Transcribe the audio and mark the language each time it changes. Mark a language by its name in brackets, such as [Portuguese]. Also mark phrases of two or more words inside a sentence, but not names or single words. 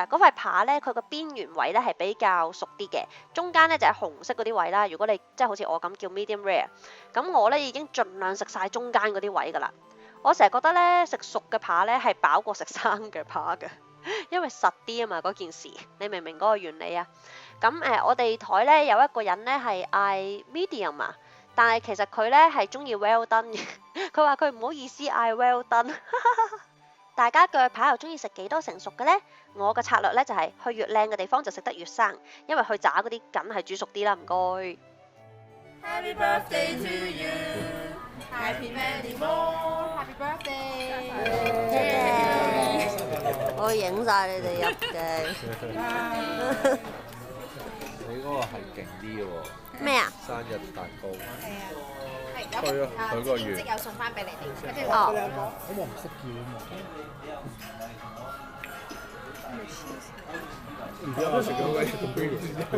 [Cantonese] 嗰塊扒呢，佢個邊緣位呢係比較熟啲嘅，中間呢就係紅色嗰啲位啦。如果你即係好似我咁叫 [English] medium rare， [Cantonese] 咁我呢已經盡量食晒中間嗰啲位㗎啦。我成日覺得呢，食熟嘅扒呢係飽過食生嘅扒嘅，因為實啲啊嘛嗰件事，你明唔明嗰個原理啊？咁我哋台呢有一個人呢係嗌 medium 啊。但係其實佢呢係中意 [English] well done [Cantonese] 嘅，佢話佢唔好意思嗌 [English] well done。 [Cantonese] 大家鋸扒又中意食幾多成熟嘅呢？我嘅策略呢就係去越靚嘅地方就食得越生，因為去渣嗰啲梗係煮熟啲啦，唔該。 [English] Happy birthday to you, happy many more, happy birthday。 [Cantonese] 我影晒你哋入鏡。你嗰個係勁啲嘅喎，咩啊？生日蛋糕。係啊，係佢有佢個月即有送翻俾你哋，跟住哦咁我唔識叫啊嘛。而家我食緊嗰